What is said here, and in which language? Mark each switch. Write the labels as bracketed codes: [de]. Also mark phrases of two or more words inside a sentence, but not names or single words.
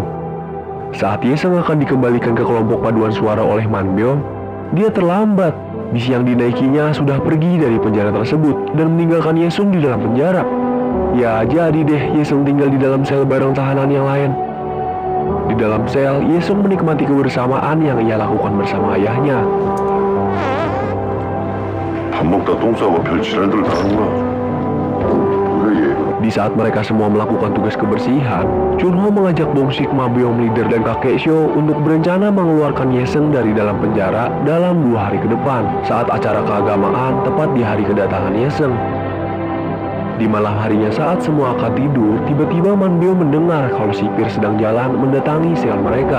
[id] Saat Yesung akan dikembalikan ke kelompok paduan suara oleh Man-beom, dia terlambat. Bis yang dinaikinya sudah pergi dari penjara tersebut dan meninggalkan Yesung di dalam penjara. Ya jadi deh Yesung tinggal di dalam sel bareng tahanan yang lain. Di dalam sel, Yesung menikmati kebersamaan yang ia lakukan bersama ayahnya. [ko] 밥 먹다 똥 싸고 별 지랄들 다 하는구나. [id] Di saat mereka semua melakukan tugas kebersihan, Chun-ho mengajak Bong-sik, Man-beom, Leader, dan kakek Seo untuk berencana mengeluarkan Yesung dari dalam penjara dalam 2 hari ke depan saat acara keagamaan tepat di hari kedatangan Yesung. Di malam harinya saat semua akan tidur, tiba-tiba Man-beom mendengar kalau sipir sedang jalan mendatangi sel mereka.